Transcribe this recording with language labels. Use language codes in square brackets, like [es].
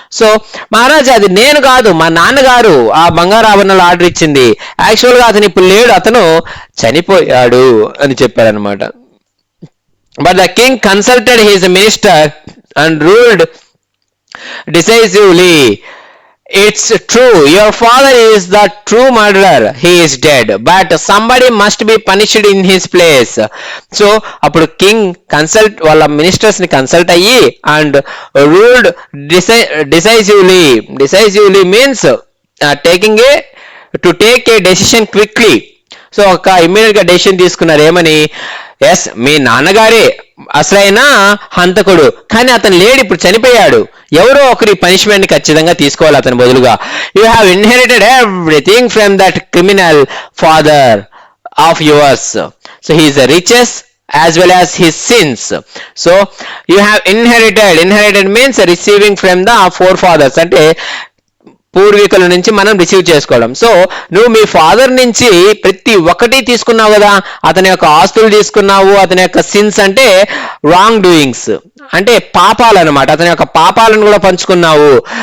[te] So మహారాజా అది నేను కాదు, మా నాన్నగారు ఆ బంగారు ఆభరణాలు ఆర్డర్ ఇచ్చింది, యాక్చువల్ గా అతను ఇప్పుడు లేడు, అతను చనిపోయాడు అని చెప్పారనమాట. [en] But the king consulted his minister and ruled decisively. It's true, your father is the true murderer, he is dead, but somebody must be punished in his place. So [te] అప్పుడు కింగ్ వాళ్ళ మినిస్టర్స్ ని consult అయ్యి [en] And ruled decisively means take a decision quickly. [te] So ఒక immediate గా decision తీసుకున్నారు, ఏమని? Yes, మీ నాన్నగారే అసలైన హంతకుడు, కానీ అతను లేడు, ఇప్పుడు చనిపోయాడు, ఎవరో ఒకరి పనిష్మెంట్ ని ఖచ్చితంగా తీసుకోవాలి అతని బదులుగా. [en] You have inherited everything from that criminal father of yours, so he is the riches as well as his sins. So you have inherited means receiving from the forefathers, [te] అంటే పూర్వీకుల నుంచి మనం రిసీవ్ చేసుకోవడం. సో నువ్వు మీ father నుంచి ప్రతి ఒక్కటి తీసుకున్నావు కదా, అతని యొక్క ఆస్తులు తీసుకున్నావు, అతని యొక్క సిన్స్ అంటే [en] wrong doings [te] అంటే పాపాలు అనమాట, అతని యొక్క పాపాలను కూడా పంచుకున్నావు.